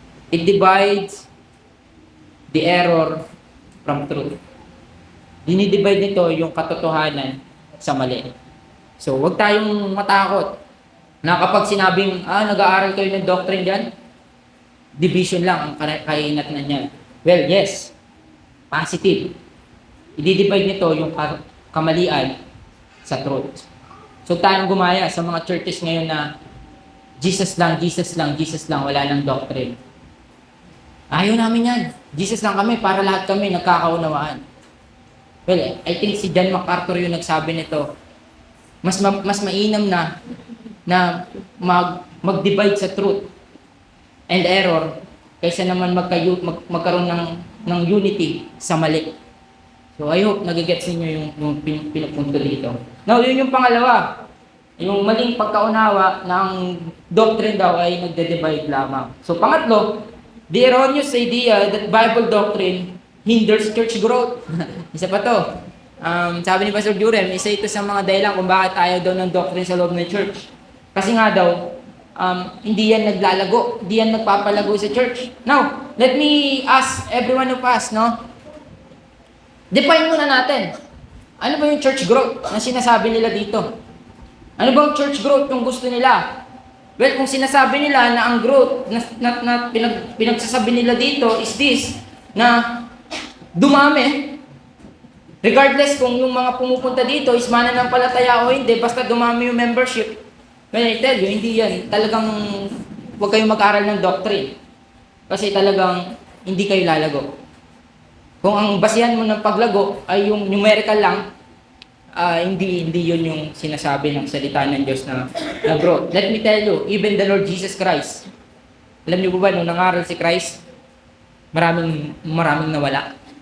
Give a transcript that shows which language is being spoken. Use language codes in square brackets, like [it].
[en] It divides the error from truth. [tl] Dinidivide nito yung katotohanan sa mali. So, wag tayong matakot na kapag sinabing, nag-aaral kayo ng doctrine dyan, division lang ang kainatnan niyan. [en] Well, yes, positive. [tl] I-divide nito yung kamalian sa truth. So, tayong gumaya sa mga churches ngayon na Jesus lang, Jesus lang, Jesus lang, wala nang doctrine. Ayaw namin yan. Jesus lang kami para lahat kami nagkakaunawaan. [en] Well, I think [tl] si John MacArthur yung nagsabi nito. Mas mainam na mag-divide sa truth and error kaysa naman magkaroon ng unity sa mali. [en] So I hope [tl] nagigets niyo yung pinupunto dito. Now, yun yung pangalawa. Yung maling pagkaunawa ng doctrine daw ay nagde-divide lamang. [en] So pangatlo, the erroneous idea that Bible doctrine hinders church growth. [tl] Isa pa to. Sabi ni Pastor Jurem, isa ito sa mga dahilan kung bakit ayaw daw ng doctrine sa loob ng church. Kasi nga daw, hindi yan naglalago, hindi yan nagpapalago sa church. [en] Now, let me ask everyone of us, no? [tl] Define muna natin. Ano ba yung church growth na sinasabi nila dito? Ano bang church growth yung gusto nila? Well, kung sinasabi nila na ang growth na pinagsasabi nila dito is this, na dumami, regardless kung yung mga pumupunta dito is mananampalataya o hindi, basta dumami yung membership. [en] Well, I tell you, [tl] hindi yan. Talagang huwag kayong mag-aral ng doctrine. Kasi talagang hindi kayo lalago. Kung ang basihan mo ng paglago ay yung numerical lang, hindi yun yung sinasabi ng salita ng Diyos na growth. [en] Let me tell you, even the Lord Jesus Christ, [tl] alam niyo ba nung nangaral si Christ, maraming nawala.